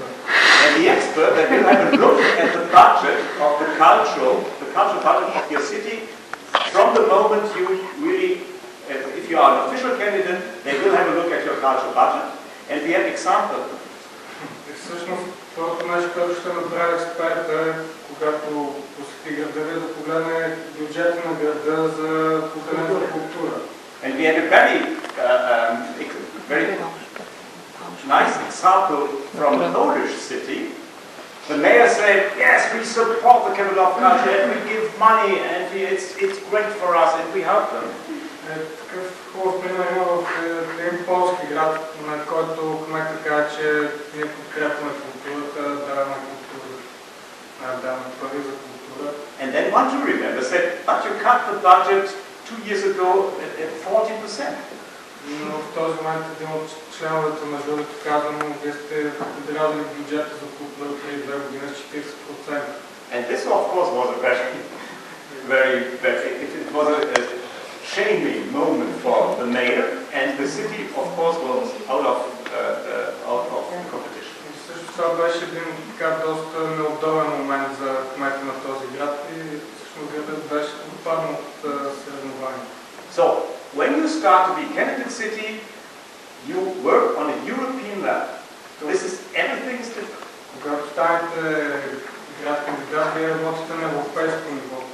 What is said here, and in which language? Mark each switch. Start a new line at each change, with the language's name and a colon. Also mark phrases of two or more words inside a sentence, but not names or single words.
English: And the expert, they will have a look at the budget of the cultural budget of your city from the moment you really, if you are an official candidate, they will have a look at your cultural budget. And we have examples.
Bulgarian: И всъщност, първото нещо, което ще направи експерта е, когато посети града, да погледне бюджета на града за културната култура.
English: And we have a very nice example from the Polish city. The mayor said, yes, we support the capital of culture, and we give money, and it's great for us, and we help them.
Bulgarian: Такъв хубав пример има в един полски град, на който кметът каза, че ние подкрепяме културата, даваме пари за култура.
English: And then one jury member said, but you cut the budget 2 years ago at 40%.
Bulgarian: Но в този момент един от членовете на журито каза, но вие сте подрязали бюджета за култура преди 2 години с 40%.
English: And this, of course, was a very shaming moment for the mayor, and the city, of course, was out of competition.
Bulgarian: Също това беше един така доста неудобен момент за кмета на този град и всъщност градът беше отпаднал от съревнования.
English: So, when you start to be candidate city, you work on a European level. Everything is different.
Bulgarian: Когато станете град кандидат, вие работите на европейско ниво.